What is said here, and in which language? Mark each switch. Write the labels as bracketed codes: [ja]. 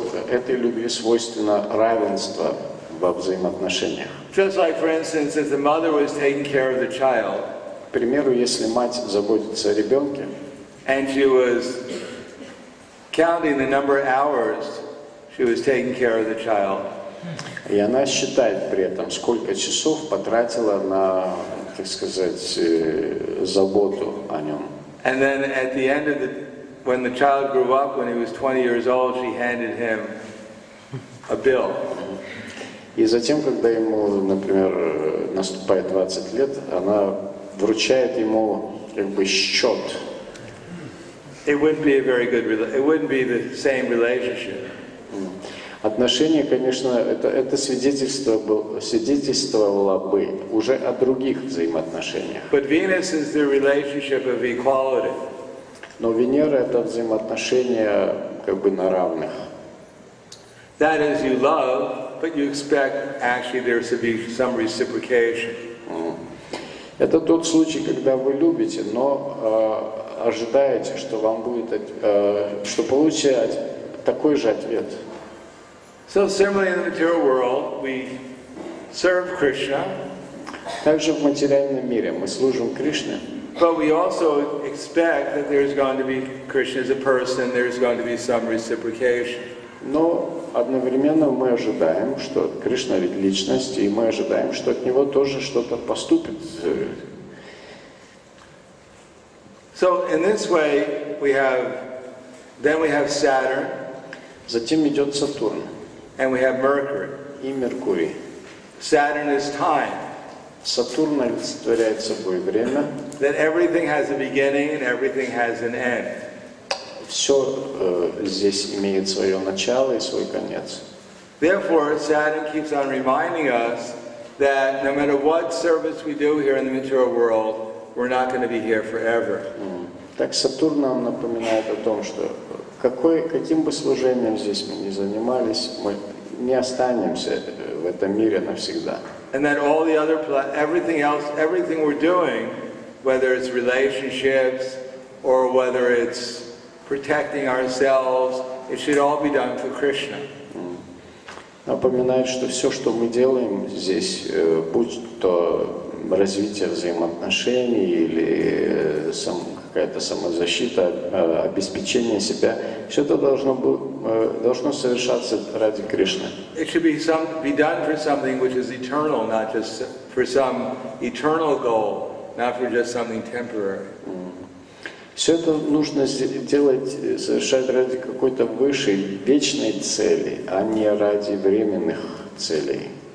[ru] Этой любви свойственно равенство во взаимоотношениях. [en] Just like, for instance, if the mother was taking care of the child, [ru] к примеру, если мать заботится о ребенке, [en] and she was counting the number of hours she was taking care of the child, [ru] и она считает при этом, сколько часов потратила на, так сказать, заботу о нем. [en] And then at the end of when the child grew up, when he was 20 years old, she handed him a bill. [ru] И затем, когда ему, например, наступает 20 лет, она вручает ему как бы счет. [en] It wouldn't be it wouldn't be the same relationship. [ru] Отношения, конечно, это свидетельствовало бы уже о других взаимоотношениях. [en] But Venus is the relationship of equality. [ru] Но Венера это взаимоотношения как бы на равных. [en] That is, you love, but you expect actually there to be some reciprocation. [ru] Это тот случай, когда вы любите, но ожидаете, что вам будет, что получите такой же ответ. [en] So similarly in the material world, we serve Krishna. [ru] Также в материальном мире мы служим Кришне. [en] But we also expect that there's going to be Krishna as a person, there's going to be some reciprocation. [ru] Но одновременно мы ожидаем, что Кришна ведь личность, и мы ожидаем, что от него тоже что-то поступит. [en] So in this way, we have Saturn. [ru] Затем идет Сатурн. [en] And we have Mercury. [ru] И Меркурий. [en] Saturn is time. [ru] Сатурн олицетворяет собой время. [en] That everything has a beginning and everything has an end. [ru] Все здесь имеет свое начало и свой конец. [en] Therefore, Saturn keeps on reminding us that no matter what service we do here in the material world, we're not going to be here forever. [ru] Так Сатурн нам напоминает о том, что каким бы служением здесь мы ни занимались, мы не останемся в этом мире навсегда. [en] And that all the other everything else, everything we're doing, whether it's relationships or whether it's protecting ourselves. It should all be done for Krishna. [ru] Напоминает, что все, что мы делаем здесь, будь то развитие взаимоотношений или какая-то самозащита, обеспечение себя, все это должно совершаться ради Кришны. [en] It should be done for something which is eternal, not just for some eternal goal, not for just something temporary. [ru] Все это нужно делать, совершать ради какой-то высшей, вечной цели, а не ради временных целей.